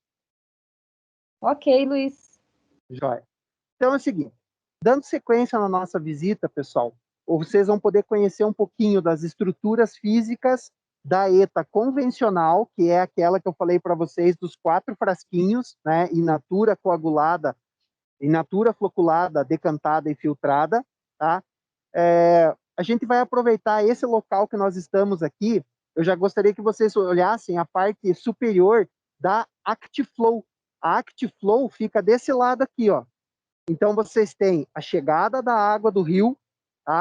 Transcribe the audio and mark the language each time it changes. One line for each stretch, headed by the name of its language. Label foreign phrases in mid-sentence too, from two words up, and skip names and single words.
Portuguese: Ok, Luiz. Jóia. Então é o seguinte, dando sequência na nossa visita, pessoal, vocês vão poder conhecer um pouquinho das estruturas físicas da ETA convencional, que é aquela que eu falei para vocês dos 4 frasquinhos, né,
Latin: in natura
Portuguese: coagulada,
Latin: in natura
Portuguese: floculada, decantada e filtrada, tá? A gente vai aproveitar esse local que nós estamos aqui. Eu já gostaria que vocês olhassem a parte superior da ActiFlow. A ActiFlow fica desse lado aqui, ó. Então, vocês têm a chegada da água do rio, tá?